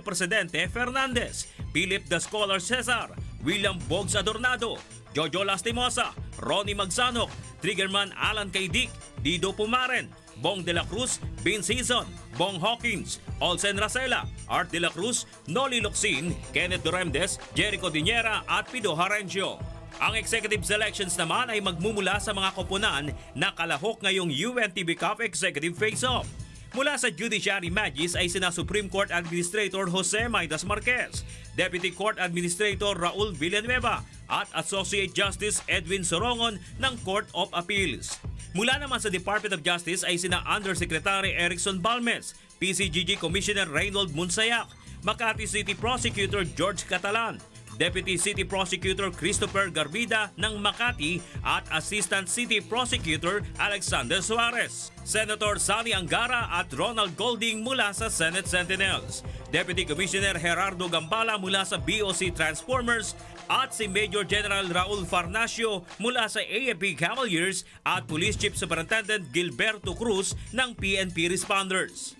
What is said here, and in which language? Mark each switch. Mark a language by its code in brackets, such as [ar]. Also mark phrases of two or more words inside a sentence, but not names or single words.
[tl] Presidente Fernandez, Philip the Scholar Cesar, William Bogs Adornado, Jojo Lastimosa, Ronnie Magsanok, Triggerman Alan Kaydik, Dido Pumaren, Bong de la Cruz, Vin Season, Bong Hawkins, Olsen Racela, Art de la Cruz, Noli Locsin, Kenneth Duremdes, Jericho Diniera at Pido Harencio. Ang [en] executive selections [tl] naman ay magmumula sa mga koponan na kalahok ngayong UNTV Cup Executive Face-Off. Mula sa Judiciary Magis ay sina Supreme Court Administrator Jose Maidas Marquez, Deputy Court Administrator Raul Villanueva at Associate Justice Edwin Sorongon ng Court of Appeals. Mula naman sa Department of Justice ay sina Undersecretary Erickson Balmes, PCGG Commissioner Reynold Munsayak, Makati City Prosecutor George Catalan, Deputy City Prosecutor Christopher Garbida ng Makati at Assistant City Prosecutor Alexander Suarez, Senator Sally Angara at Ronald Golding mula sa Senate Sentinels, Deputy Commissioner Gerardo Gambala mula sa BOC Transformers at si Major General Raul Farnacio mula sa AFP Cavaliers at Police Chief Superintendent Gilberto Cruz ng PNP Responders.